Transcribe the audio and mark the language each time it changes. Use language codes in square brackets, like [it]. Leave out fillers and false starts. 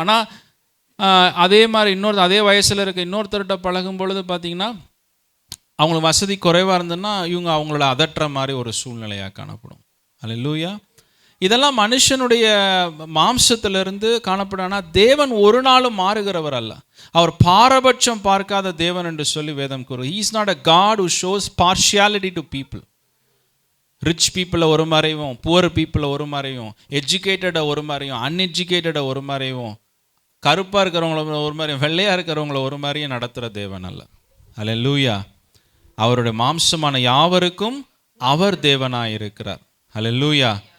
[ta] ஆனால் அதே மாதிரி அதே வயசில் இருக்க இன்னொருத்தர்கிட்ட பழகும் பொழுது பார்த்திங்கன்னா அவங்களுக்கு வசதி குறைவாக இருந்ததுன்னா இவங்க அவங்களோட அதட்டுற மாதிரி ஒரு சூழ்நிலையாக காணப்படும். ஹல்லேலூயா. இதெல்லாம் மனுஷனுடைய மாம்சத்திலிருந்து காணப்படும். ஆனால் தேவன் ஒரு நாளும் மாறுகிறவர் அல்ல. அவர் பாரபட்சம் பார்க்காத தேவன் என்று சொல்லி வேதம் கூறும். [en] He is not a God who shows partiality to people. [ta] Rich பீப்புளை ஒரு மாதிரியும், புவர் பீப்புளை ஒரு மாதிரியும், எஜுகேட்டடை ஒரு மாதிரியும், அன்எஜுகேட்டடை ஒரு மாதிரியும், கருப்பாக இருக்கிறவங்கள ஒரு மாதிரியும், வெள்ளையாக இருக்கிறவங்கள ஒரு மாதிரியும் நடத்துகிற தேவன் அல்ல. ஹல்லேலூயா. அவருடைய மாம்சமான யாவருக்கும் அவர் தேவனாக இருக்கிறார். ஹல்லேலூயா.